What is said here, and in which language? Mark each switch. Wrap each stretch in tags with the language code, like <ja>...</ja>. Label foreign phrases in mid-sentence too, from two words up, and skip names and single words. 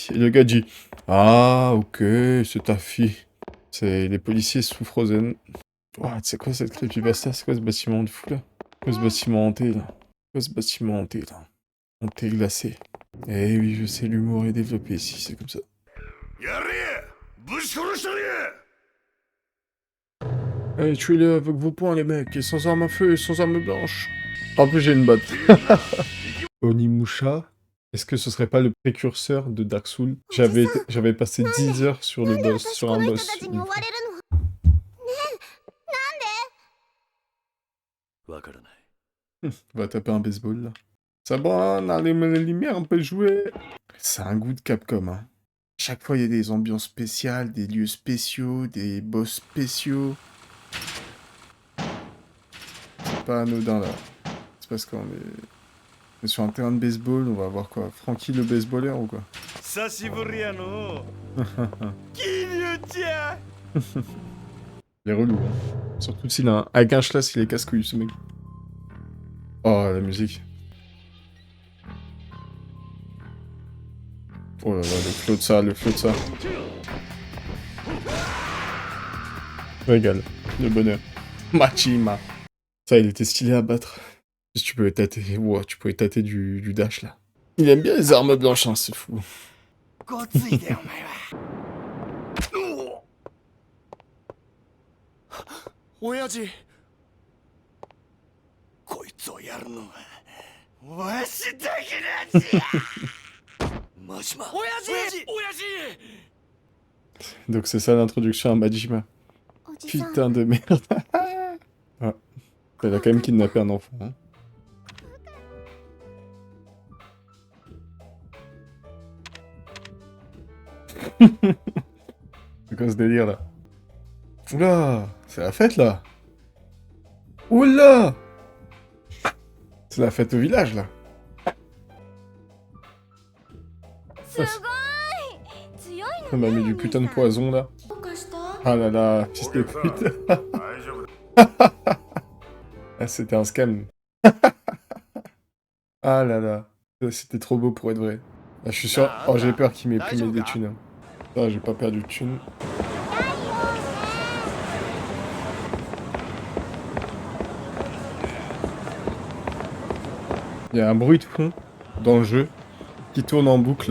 <fr>Et le gars dit ah, ok, c'est ta fille. C'est les policiers sous Frozen. Oh, c'est quoi cette creepypasta? C'est quoi ce bâtiment de fou là? C'est quoi ce bâtiment hanté là? C'est quoi ce bâtiment hanté là? Hanté glacé. Eh oui, je sais, l'humour est développé ici, c'est comme ça.</fr> <ja>やれぶち殺したれ</ja> <fr>Allez, tuez-le avec vos poings, les mecs, et sans arme à feu, et sans arme blanche. En plus, j'ai une botte. Onimusha, est-ce que ce serait pas le précurseur de Dark Souls? J'avais passé 10 heures sur le boss, sur un boss. Une fois.</fr> <ja>わからない</ja> <fr>On va taper un baseball, là. Ça va, on allume les lumières, on peut jouer. C'est un goût de Capcom, hein. Chaque fois, il y a des ambiances spéciales, des lieux spéciaux, des boss spéciaux. C'est pas anodin, là. C'est parce qu'on est sur un terrain de baseball, on va voir quoi? Frankie le baseballer ou quoi?</fr> <ja>久しぶりやの桐生ちゃん</ja> <fr>Il est relou, hein. Surtout s'il a avec un schlass, il est casse-couille, ce mec. Oh, la musique. Oh là là, le flow de ça, le flow de ça. Régale, le bonheur. Machima. Ça, il était stylé à battre. Si tu pouvais tâter, wow, tu pouvais tâter du dash, là. Il aime bien les armes blanches, hein, c'est fou.</fr> <ja>ごついでお前は親父こいつをやるのはわしだけなんじゃマシマ親父</ja> <fr>Donc c'est ça l'introduction à Majima.</fr> <ja>おじさん</ja> <fr>Putain de merde. Ah. Elle a quand même kidnappé un enfant. Hein. C'est quoi ce délire là? Oula, c'est la fête là. Oula, c'est la fête au village là.</fr> <ja>すごい強い</ja> <fr>On</fr> <ja>の</ja> <fr>m'a</fr> <ja>ね</ja> <fr>mis du putain de poison là.</fr> <ja>どうかした</ja> <fr>Ah là là, fils de pute.</fr> <ja>大丈夫</ja> <fr>Ah, c'était un scam. Ah là là, c'était trop beau pour être vrai. Ah, je suis sûr. Oh, j'ai peur qu'il m'ait pris des thunes. Ah, j'ai pas perdu de thunes. Il y a un bruit de fond dans le jeu qui tourne en boucle.</fr>